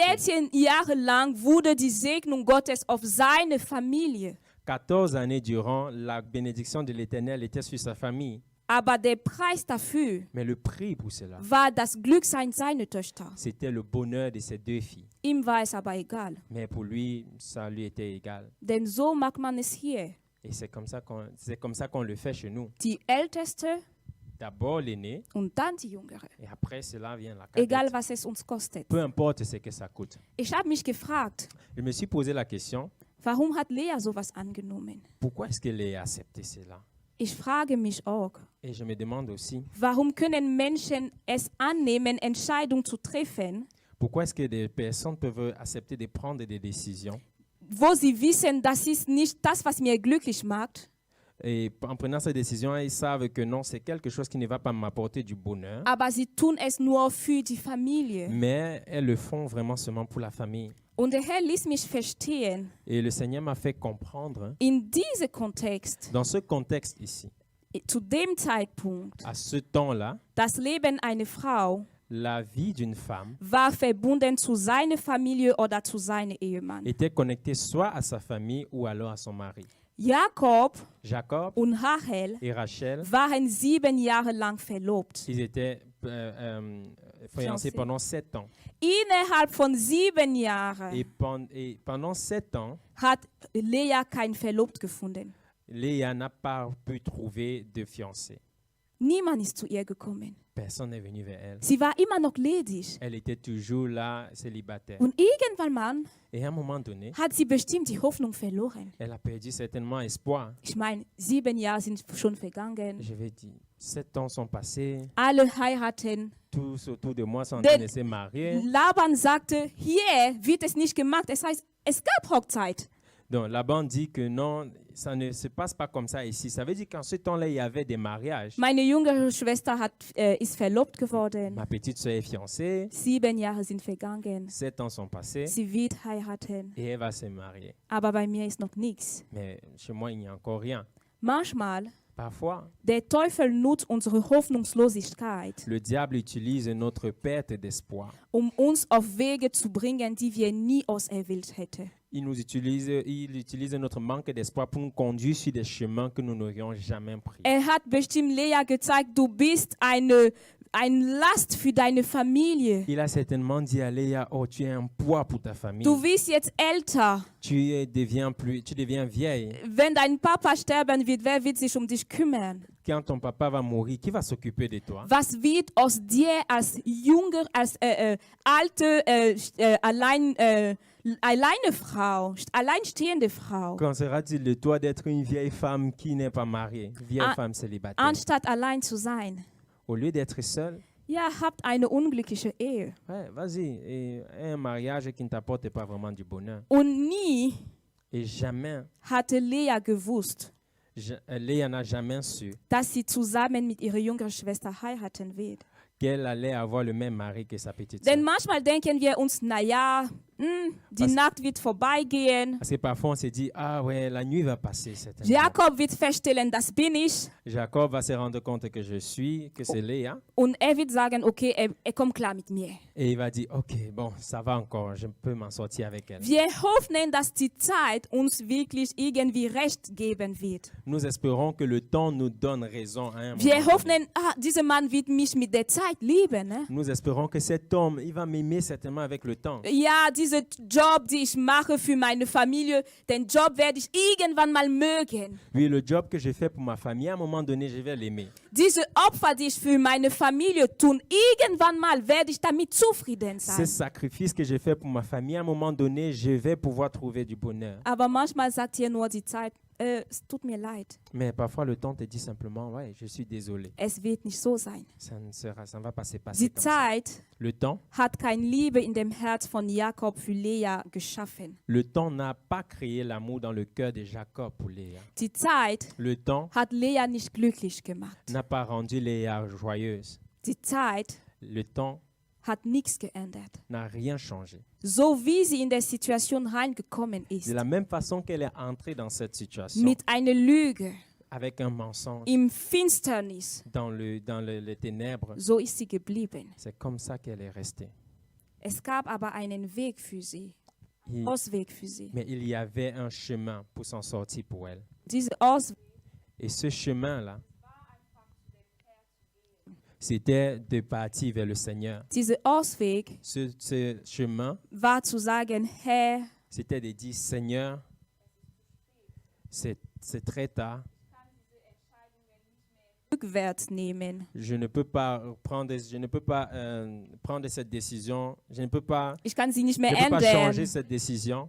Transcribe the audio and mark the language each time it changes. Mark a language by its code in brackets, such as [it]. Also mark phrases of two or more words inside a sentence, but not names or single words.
[de] 14 Jahre lang wurde die Segnung Gottes auf seine Familie. [fr] 14 années durant, la bénédiction de l'Éternel était sur sa famille. [de] Aber der Preis dafür [fr] Mais le prix pour cela, [de] war das Glücksein seiner Töchter. [fr] c'était le bonheur de ses 2 filles. [de] Ihm war es aber egal. [fr] Mais pour lui, ça lui était égal. [de] Denn so macht man es hier. [fr] Et c'est comme ça qu'on le fait chez nous. [de] Die Älteste [fr] D'abord l'aîné, [de] und dann die Jüngere. [fr] et après cela vient la [de] Egal, [fr] cadette. [de] was es uns kostet. [fr] Peu importe ce que ça coûte. [de] Ich habe mich gefragt, [fr] Je me suis posé la question, [de] warum hat Lea sowas angenommen? [fr] pourquoi est-ce qu'elle a accepté cela? [de] Ich frage mich auch, [fr] Et je me demande aussi, [de] warum können Menschen es annehmen, Entscheidungen zu treffen, [fr] pourquoi est-ce que des personnes peuvent accepter de prendre des décisions [de] wo sie wissen, das ist nicht das, was mir glücklich macht, [fr] et en prenant ces décisions, ils savent que non, c'est quelque chose qui ne va pas m'apporter du bonheur, [de] aber sie tun es nur für die Familie. [fr] mais elles le font vraiment seulement pour la famille. [de] Und der Herr ließ mich verstehen, [fr] Et le Seigneur m'a fait comprendre, [de] in diesem Kontext, [fr] dans ce contexte ici, [de] zu dem Zeitpunkt, [fr] à ce temps-là, [de] das Leben einer Frau [fr] la vie d'une femme [de] war verbunden zu seiner Familie oder zu seinem Ehemann. [fr] était connectée soit à sa famille ou alors à son mari. [de] Jakob [fr] Jacob [de] und Rachel [fr] et Rachel, [de] waren 7 Jahre lang verlobt. [fr] ils étaient fiancés Fiancés. pendant 7 ans. [de] Innerhalb von 7 Jahren [fr] Et pendant 7 ans, [de] hat Lea kein Verlobt gefunden. [fr] Léa n'a pas pu trouver de fiancé. [de] Niemand ist zu ihr gekommen. [fr] Personne n'est venu vers elle. [de] Sie war immer noch ledig. [fr] Elle était toujours là, célibataire. [de] Und irgendwann mal [fr] Et à un moment donné, [de] hat sie bestimmt die Hoffnung verloren. [fr] elle a perdu certainement espoir. [de] Ich meine, 7 Jahre sind schon vergangen. [fr] Je vais dire, 7 ans sont passés, [de] Alle heiraten. [fr] tous autour de moi sont en train de se marier. [de] Laban sagte, hier wird es nicht gemacht. Das heißt, es gab Hochzeit. [fr] Donc Laban dit que non, ça ne se passe pas comme ça ici. Ça veut dire qu'en ce temps-là, il y avait des mariages. [de] Meine jüngere Schwester ist verlobt geworden. [fr] Ma petite soeur est fiancée, [de] 7 Jahre sind vergangen. [fr] 7 ans sont passés [de] Sie wird heiraten. [fr] et elle va se marier. [de] Aber bei mir ist noch nichts. [fr] Mais chez moi, il n'y a encore rien. [de] Manchmal, [fr] Parfois, [de] der Teufel nutzt unsere Hoffnungslosigkeit, [fr] le diable utilise notre perte d'espoir. [de] uns auf Wege zu bringen, die wir nie auserwählt hätten. [fr] Il utilise notre manque d'espoir pour nous conduire sur des chemins que nous n'aurions jamais pris. [de] Hat bestimmt Lea gezeigt, du bist eine Last für deine Familie. [fr] Il a certainement dit à Léa, oh, tu es un poids pour ta famille. [de] Du wirst jetzt älter. [fr] Tu deviens vieille. [de] Wenn dein Papa sterben wird, wer wird sich dich kümmern? [fr] Quand ton papa va mourir, qui va s'occuper de toi? [de] Was wird aus dir als junger, als alte, alleine Frau, alleinstehende Frau, [fr] Qu'en sera-t-il de toi d'être une vieille femme qui n'est pas mariée, vieille femme célibataire? [de] anstatt allein zu sein? [fr] Au lieu d'être seule, [de] Ja, habt eine unglückliche Ehe. [fr] ouais, vas-y, et un mariage qui ne t'apporte pas vraiment du bonheur. [de] Und nie [fr] Et jamais, [de] hatte Lea gewusst, [fr] Léa n'a jamais su [de] dass sie zusammen mit ihrer jüngeren Schwester heiraten wird. [fr] qu'elle allait avoir le même mari que sa petite sœur. [de] Denn manchmal denken wir uns, naja, die Was- Nacht wird vorbeigehen. [fr] Parce que parfois on se dit, ah ouais, la nuit va passer certainement. [de] Jakob wird feststellen, das bin ich. [fr] Jacob va se rendre compte que c'est Léa. [de] Und er wird sagen, okay, er kommt klar mit mir. [fr] Et il va dire, ok, bon, ça va encore, je peux m'en sortir avec elle. [de] Wir hoffen, dass die Zeit uns wirklich irgendwie recht geben wird. [fr] Nous espérons que le temps nous donne raison à un moment [de] Wir [fr] donné. [de] hoffen, dieser Mann wird mich mit der Zeit lieben. Ne? [fr] Nous espérons que cet homme, il va m'aimer certainement avec le temps. [de] Ja, dieser Job, den ich mache für meine Familie, den Job werde ich irgendwann mal mögen. [fr] Oui, le job que je fais pour ma famille, à un moment donné, je vais l'aimer. [de] Diese Opfer, die ich für meine Familie tun, irgendwann mal werde ich damit zufrieden [fr] Ces [de] sein. [fr] sacrifices que je fais pour ma famille, à un moment donné, je vais pouvoir trouver du bonheur. [de] Aber manchmal sagt hier nur die Zeit, es tut mir leid, [fr] Mais parfois, le temps te dit simplement, ouais, je suis désolé. [de] es wird nicht so sein. [fr] Ça ne va pas se passer [de] Die [fr] comme ça. [de] Zeit [fr] Le temps, [de] hat keine Liebe in dem Herz von Jakob für Lea geschaffen. [fr] le temps n'a pas créé l'amour dans le cœur de Jacob pour Léa. [de] Die Zeit [fr] Le temps [de] hat Lea nicht glücklich gemacht. [fr] n'a pas rendu Léa joyeuse. [de] Die Zeit [fr] Le temps [de] hat nichts geändert. [fr] n'a rien changé. [de] So wie sie in der Situation reingekommen [fr] De [de] ist, [fr] la même façon qu'elle est entrée dans cette situation, [de] mit einer Lüge, [fr] avec un mensonge, [de] im Finsternis, [fr] dans les ténèbres, [de] so ist sie geblieben. [fr] c'est comme ça qu'elle est restée. [de] Es gab aber einen Weg für sie, Ausweg für sie. [fr] Mais il y avait un chemin pour s'en sortir pour elle. [de] Dieser Ausweg [fr] Et ce chemin-là, c'était de partir vers le Seigneur. [de] Dieser Ausweg [fr] Ce chemin, [de] war zu sagen, Herr, [fr] c'était de dire, Seigneur, c'est très tard. [de] rückwärts nehmen. [fr] Je ne peux pas prendre cette décision. Je ne peux pas [de] Ich kann sie nicht mehr [fr] changer [de] ändern. [fr] cette décision.